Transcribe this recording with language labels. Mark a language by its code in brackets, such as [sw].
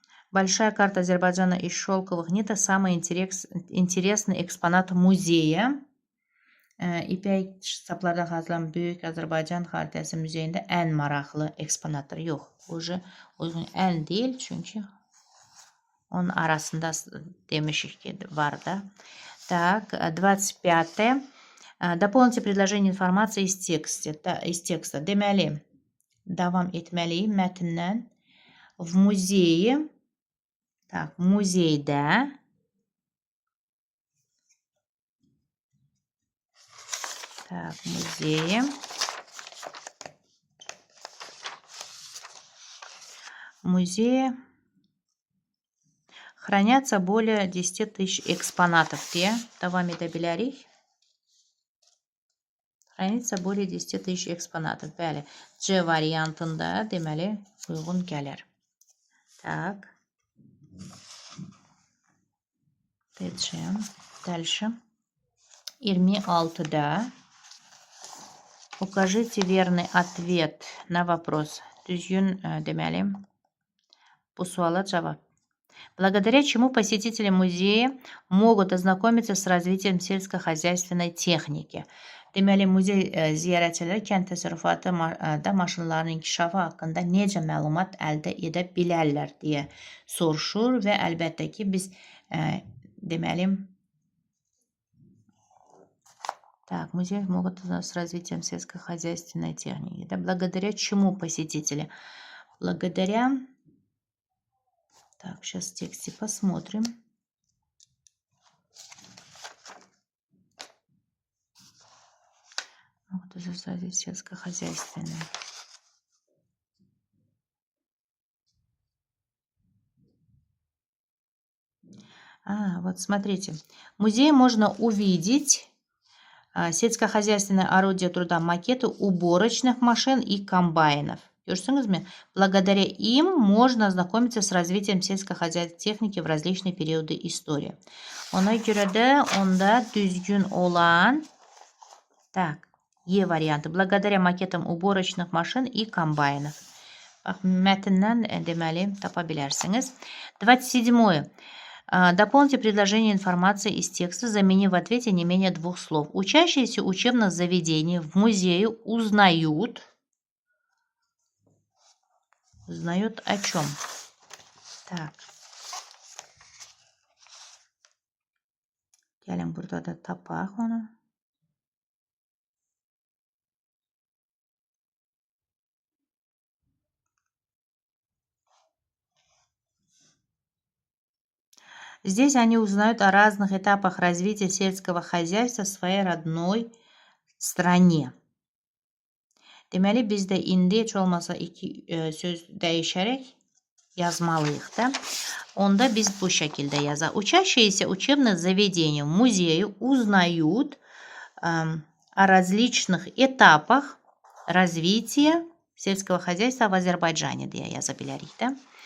[ru] Большая карта Азербайджана из шелковых ниток. Самый интересный экспонат музея. [az] İpək saplardan hazırlanan Böyük Azərbaycan xaritəsi muzeyində ən maraqlı eksponatdır. Yox, uyğun ən deyil, çünki onun arasında demişik ki var da. [ru] Так, 25. Дополните предложение информации из текста. [az] Deməli, davam etməliyim mətndən. [ru] В музее. [az] Так, muzeydə. [ru] Так, музее. Музее хранятся более 10 тысяч экспонатов. [az] Devam edə bilərik. [ru] Хранится более 10 тысяч экспонатов. [az] Bəli, C variantında deməli uyğun gəlir. [ru] Так. Дальше. 26-da. Укажите верный ответ на вопрос. [az] Düzgün deməli bu suala cavab. [ru] Благодаря чему посетители музея могут ознакомиться с развитием сельскохозяйственной техники. [az] Deməli, muzey ziyarətçiləri kənd təsərrüfatında maşınların inkişafı haqqında necə məlumat əldə edə bilərlər deyə soruşur və əlbəttə ki, biz deməli [ru] Так, музей могут с развитием сельскохозяйственной техники. Да, благодаря чему посетители? Благодаря... Так, сейчас в тексте посмотрим. Могут развить сельскохозяйственные. Вот смотрите. В музее можно увидеть сельскохозяйственное орудие труда, макеты уборочных машин и комбайнов. Благодаря им можно ознакомиться с развитием сельскохозяйственной техники в различные периоды истории. [az] Ona görə də onda düzgün olan E variantı. [ru] Благодаря макетам уборочных машин и комбайнов. [az] Bax, mətndən deməli tapa bilərsiniz. 27. [ru] Дополните предложение информации из текста, заменив в ответе не менее 2 слов. Учащиеся учебных заведений в музее узнают о чем? Так. [az] Gəlin burada da tapaq onu. [ru] Здесь они узнают о разных этапах развития сельского хозяйства в своей родной стране. [az] Deməli, biz də indi heç olmasa 2 söz dəyişərək yazmalıyıq da. Onda biz bu şəkildə yazaq. [ru] Учащиеся учебных заведений в музее узнают о различных этапах развития сельского хозяйства в Азербайджане [az] deyə yaza bilərik də.